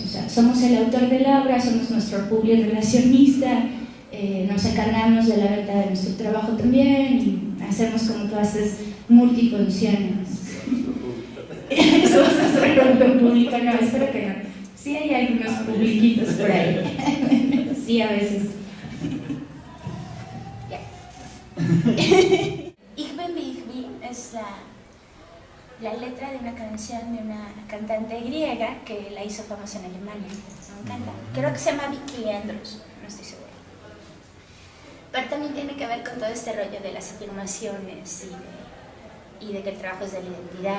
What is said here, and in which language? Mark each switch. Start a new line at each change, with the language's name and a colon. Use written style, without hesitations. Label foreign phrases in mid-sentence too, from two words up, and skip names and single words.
Spanish: O sea, somos el autor de la obra, somos nuestro bibliorelacionista, nos encargamos de la venta de nuestro trabajo también y hacemos como todas estas multifunciones. Somos nuestro público, no, espero que no. Sí hay algunos publiquitos por ahí. Sí, a veces.
German: Ich bin wie ich bin
Spanish: es la letra de una canción de una cantante griega que la hizo famosa en Alemania. Me encanta. Creo que se llama Vicky Andrews, no estoy segura. Pero también tiene que ver con todo este rollo de las afirmaciones y de que el trabajo es de la identidad.